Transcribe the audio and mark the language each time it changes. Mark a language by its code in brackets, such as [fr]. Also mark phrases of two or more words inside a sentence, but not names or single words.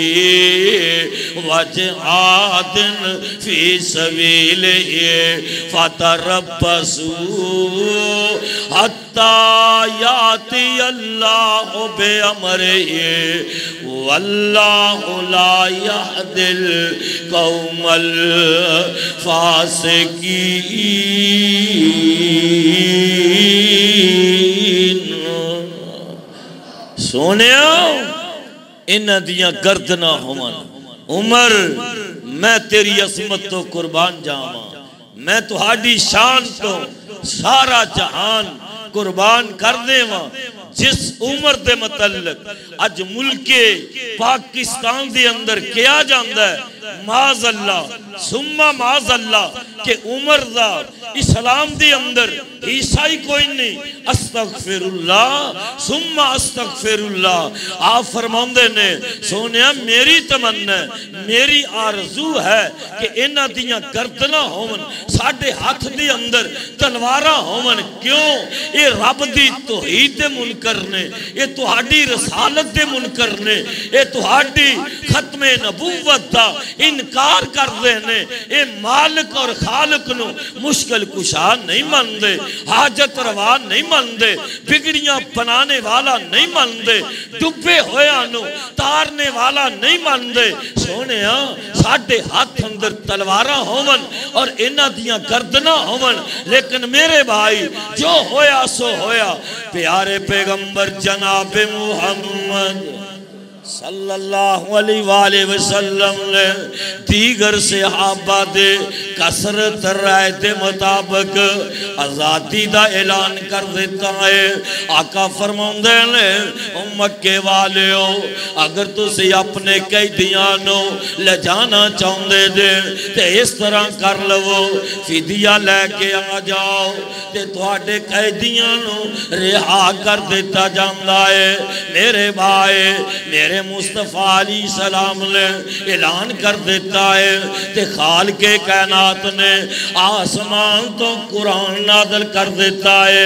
[ar] و جہاد فی سبیلہ فتربصوا حتی حتی یاتی اللہ بے امرہ واللہ لا یہدی القوم الفاسقین۔ [pa] سونیا انہاں دیاں گردناں ہومن۔ عمر میں تیری عظمت تو قربان جاواں، میں تہاڈی شان تو سارا جہان قربان کر دیواں۔ جس عمر دے متعلق اج ملک پاکستان دے اندر کیا جاندا ہے، [ar] معاذ اللہ ثم معاذ اللہ [pa] کہ عمر دا اسلام دے اندر عیسائی کوئی نہیں، [ar] استغفر اللہ ثم استغفر اللہ۔ [pa] آپ فرماندے نے سونیا میری تمنا ہے، میری آرزو ہے کہ انہاں دیاں گردناں ہون، ساڈے ہاتھ دے اندر تلواراں ہون۔ کیوں؟ اے رب دی توحید دے منکر نے، اے تہاڈی رسالت دے منکر نے، اے تہاڈی ختم نبوت دا انکار کر دے نے، اے مالک اور خالق نو مشکل کشا نہیں مندے، حاجت روا نہیں مندے، بگڑیاں بنانے والا نہیں مندے، ڈبے ہویا نو تارنے والا نہیں مندے۔ سونیا ساڈے ہاتھ اندر تلواراں ہون اور انہاں دیاں گردناں ہون، لیکن میرے بھائی جو ہویا سو ہویا۔ پیارے پیغمبر جناب محمد [ar] صلی اللہ علیہ وآلہ وسلم [pa] نے دیگر صحابہ دے کثرت رائے دے مطابق آزادی دا اعلان کر دیتا ہے۔ آقا فرماندے نے مکے والیو اگر تسی اپنے قیدیانو لے جانا چاہندے دے تے اس طرح کر لو، فدیہ لے کے آ جاؤ تے تواڈے قیدیانو رہا کر دیتا جاندا ہے۔ میرے بھائی میرے مصطفیٰ [ar] علیہ السلام [pa] نے اعلان کر دیتا ہے کہ خالق کائنات نے آسمان تو قرآن نازل کر دیتا ہے۔